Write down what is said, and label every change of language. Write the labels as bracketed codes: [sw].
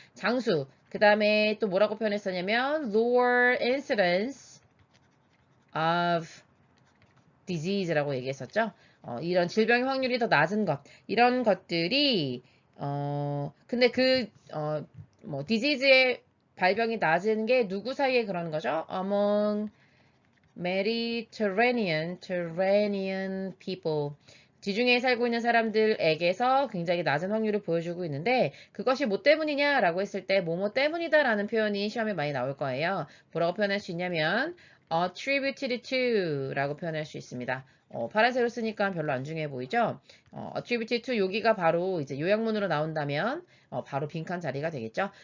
[ko] 장수, 그 다음에 또 뭐라고 표현했었냐면 [en] lower incidence of disease [ko] 라고 얘기했었죠. 이런 질병의 확률이 더 낮은 것, 이런 것들이 근데 뭐 disease의 발병이 낮은 게 누구 사이에 그러는 거죠? [en] Among Mediterranean people. [ko] 지중해에 살고 있는 사람들에게서 굉장히 낮은 확률을 보여주고 있는데 그것이 뭐 때문이냐라고 했을 때 뭐뭐 때문이다라는 표현이 시험에 많이 나올 거예요. 뭐라고 표현할 수 있냐면 [en] attributed to [ko] 라고 표현할 수 있습니다. 파란색으로 쓰니까 별로 안 중요해 보이죠? [en] attributed to [ko] 여기가 바로 이제 요약문으로 나온다면 바로 빈칸 자리가 되겠죠.